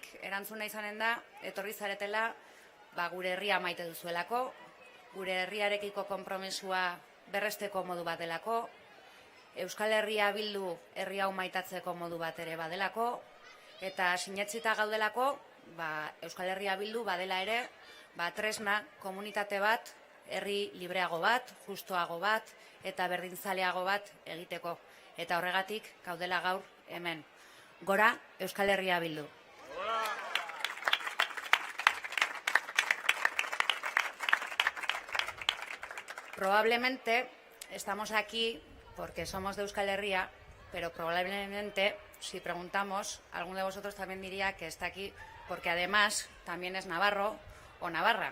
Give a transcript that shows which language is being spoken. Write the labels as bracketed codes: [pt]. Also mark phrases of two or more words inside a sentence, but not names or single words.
[eu] erantzuna izanen da, etorri zaretela gure herria maite duzuelako, gure herriarekiko konpromesua berresteko modu bat delako, Euskal Herria bildu herri hau maitatzeko modu bat ere badelako, eta sinetsita gaudelako, Euskal Herria bildu badela ere, tresna komunitate bat, herri libreago bat, justoago bat, eta berdinzaleago bat egiteko. Eta horregatik gaudela gaur hemen. Gora Euskal Herria bildu. [es] Probablemente estamos aquí porque somos de Euskal Herria, pero probablemente, si preguntamos, alguno de vosotros también diría que está aquí porque además también es navarro o navarra.